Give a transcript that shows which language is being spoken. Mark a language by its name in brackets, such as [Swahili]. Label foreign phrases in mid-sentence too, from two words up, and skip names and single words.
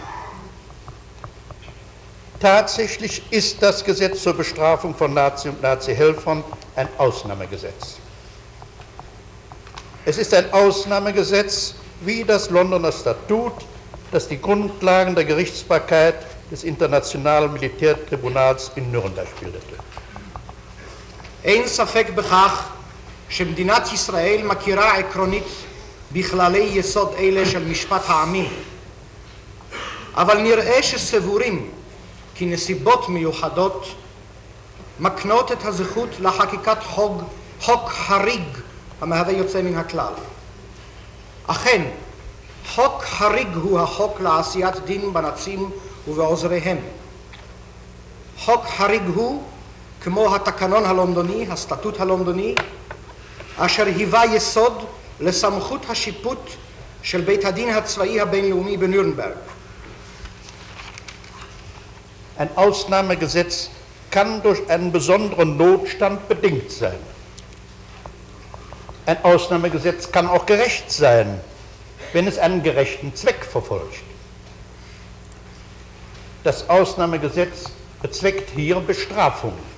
[German] Tatsächlich ist das Gesetz zur Bestrafung von Nazi und Nazi-Helfern ein Ausnahmegesetz. Es ist ein Ausnahmegesetz wie das Londoner Statut, das die Grundlagen der Gerichtsbarkeit des Internationalen Militärtribunals in Nürnberg bildete. [Hebrew] אין ספק בכך שמדינת ישראל מכירה עקרונית בכללי יסוד אלה של משפט העמים, אבל נראה שסבורים כי נסיבות מיוחדות מקנות את הזכות לחקיקת חוק חריג המהווה יוצא מן הכלל. אכן, חוק חריג הוא החוק לעשיית דין בנאצים ובעוזריהם. חוק חריג הוא כמו התקנון הלונדוני, הסטטוט הלונדוני, אשר היווה יסוד לסמכות השיפוט של בית הדין הצבאי הבינלאומי בנירנברג. [German] Ein Ausnahmegesetz kann durch einen besonderen Notstand bedingt sein. Ein Ausnahmegesetz kann auch gerecht sein, wenn es einen gerechten Zweck verfolgt. Das Ausnahmegesetz bezweckt hier Bestrafung.